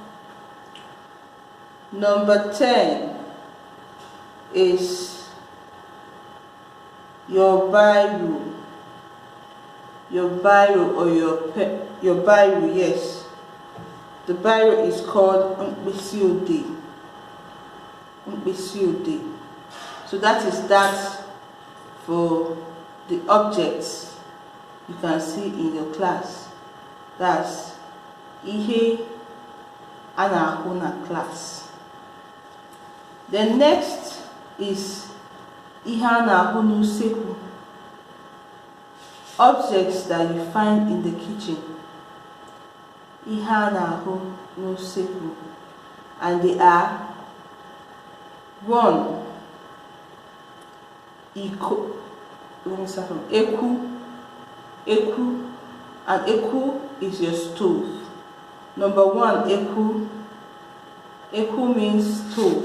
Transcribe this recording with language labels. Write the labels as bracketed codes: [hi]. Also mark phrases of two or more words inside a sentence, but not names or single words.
[en] Number 10 is your biro, or your biro, yes. The biro is called [ig] mkpịsị odee. [en] So that is that for the objects you can see in your class. [ig] That's ihe a na-ahụ na class. [en] Then next is [ig] ihe a na-ahụ n'usekwu. [en] Objects that you find in the kitchen. [ig] Ihe a na-ahụ n'usekwu, [en] and they are 1 iko. Let me start from eku, and eku is your stove. Number 1, eku means stove.